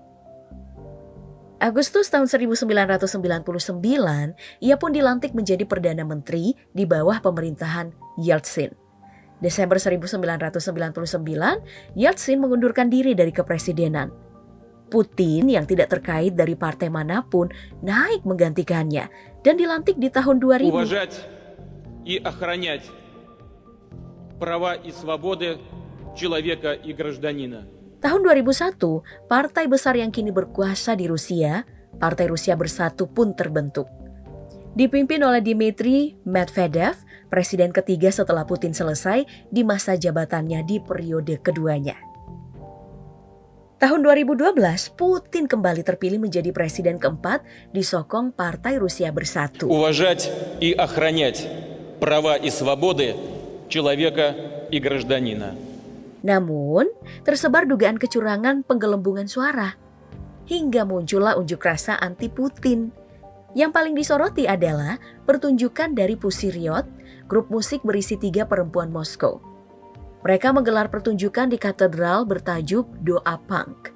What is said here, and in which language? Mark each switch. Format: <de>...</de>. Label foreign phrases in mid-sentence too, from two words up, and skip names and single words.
<id>Agustus tahun 1999, ia pun dilantik menjadi Perdana Menteri di bawah pemerintahan Yeltsin. Desember 1999, Yeltsin mengundurkan diri dari kepresidenan. Putin yang tidak terkait dari partai manapun naik menggantikannya dan dilantik di tahun 2000.</id> <ru>Уважать и охранять права и свободы человека и гражданина.</ru> <id>Tahun 2001, partai besar yang kini berkuasa di Rusia, Partai Rusia Bersatu pun terbentuk. Dipimpin oleh Dmitry Medvedev, presiden ketiga setelah Putin selesai di masa jabatannya di periode keduanya. Tahun 2012, Putin kembali terpilih menjadi presiden keempat disokong Partai Rusia Bersatu.</id> <ru>Уважать и охранять права и свободы человека и гражданина.</ru> <id>Namun, tersebar dugaan kecurangan penggelembungan suara. Hingga muncullah unjuk rasa anti-Putin. Yang paling disoroti adalah pertunjukan dari Pussy Riot, grup musik berisi 3 perempuan Moskow. Mereka menggelar pertunjukan di katedral bertajuk Doa Punk.</id>